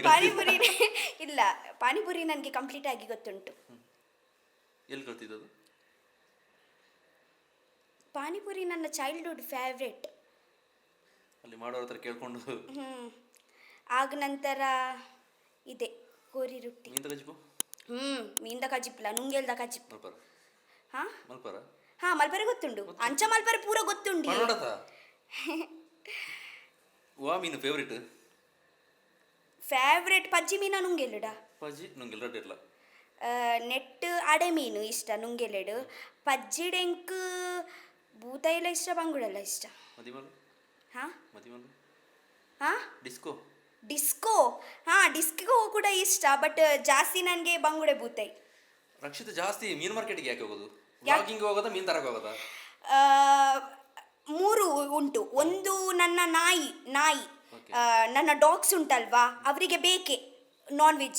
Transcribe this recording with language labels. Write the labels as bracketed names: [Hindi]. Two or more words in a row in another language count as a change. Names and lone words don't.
[Kannada] ಪಾನಿಪುರಿ ಇಲ್ಲ, ಪಾನಿಪುರಿ ನನಗೆ ಕಂಪ್ಲೀಟ್ ಆಗಿ ಗೊತ್ತುಂಟು. ಎಲ್ಲಿ ಕಲ್ತಿದ್ದು? ಪಾನಿಪುರಿ ನನ್ನ [English] childhood favourite. [Kannada] ಅಲ್ಲಿ ಮಾಡೋರ ಹತ್ರ ಕೇಳ್ಕೊಂಡು. ಆಗ ನಂತರ ಇದೆ ಕೋರಿ ರೊಟ್ಟಿ. [Tulu] ಮೀಂದ ಗಜ್ಬು? ಮೀಂದ ಕಜಿಪ್ಲ ನುಂಗೆಲ್ದ ಕಜಿಪ್. ಮಲ್ಪರ? ಹಾ ಮಲ್ಪರ? ಹಾ, ಮಲ್ಪರೆ ಗೊತ್ತುಂಡು. ಅಂಚ ಮಲ್ಪರೆ ಪೂರ ಗೊತ್ತುಂಡಿ. ವಾ ಮೀನು ಫೇವ್ರೆಟ್ ಪಜ್ಜಿ ಮೀನ ನುಂಗೆಲ್ಲುಡ. ಪಜ್ಜಿ ನುಂಗೆಲ್ಲ ಇಲ್ಲ. ನೆಟ್ ಅಡೆ ಮೀನು ಇಷ್ಟ ನುಂಗೆಲೆಡು. ಪಜ್ಜಿಡೆಂಕ್ ಭೂತ ಎಲ್ಲ ಇಷ್ಟ, ಬಂಗುಡೆಲ್ಲ ಇಷ್ಟ. ಮದಿಮಲು? ಹಾ ಮದಿಮಲು? [Kannada] ಹಾ ಡಿಸ್ಕೋ ಡಿಸ್ಕೋ ಕೂಡ ಇಷ್ಟ, ಬಟ್ ಜಾಸ್ತಿ ನನಗೆ ಬಂಗುಡೆ ಭೂತೈ. ರಕ್ಷಿತ ಜಾಸ್ತಿ ಮೀನು ಮಾರ್ಕೆಟ್ಗೆ ಯಾಕೆ ಹೋಗೋದು? ವ್ಲಾಗಿಂಗ್ ಹೋಗೋದಾ, ಮೀನು ತರಕ್ಕೆ ಹೋಗೋದಾ? ಮೂರು ಉಂಟು. ಒಂದು ನನ್ನ ನಾಯಿ, ನನ್ನ ಡಾಗ್ಸ್ ಉಂಟಲ್ವಾ, ಅವರಿಗೆ ಬೇಕೆ [English] non veg.